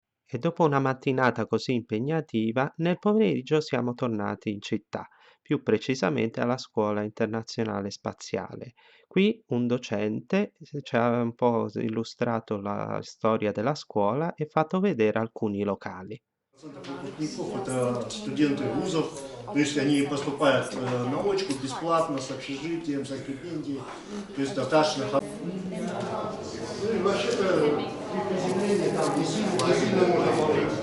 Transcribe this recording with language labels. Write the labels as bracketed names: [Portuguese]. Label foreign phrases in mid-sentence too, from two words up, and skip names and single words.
[Italian] E dopo una mattinata così impegnativa, nel pomeriggio siamo tornati in città, più precisamente alla Scuola Internazionale Spaziale. Qui un docente ci ha un po' illustrato la storia della scuola e fatto vedere alcuni locali. [Russian] Выпускников это студенты вузов, то есть они поступают на очку бесплатно, с общежитием, со стипендией, то есть достаточно. Ну и вообще-то при приземлении там не сильно можно повредить.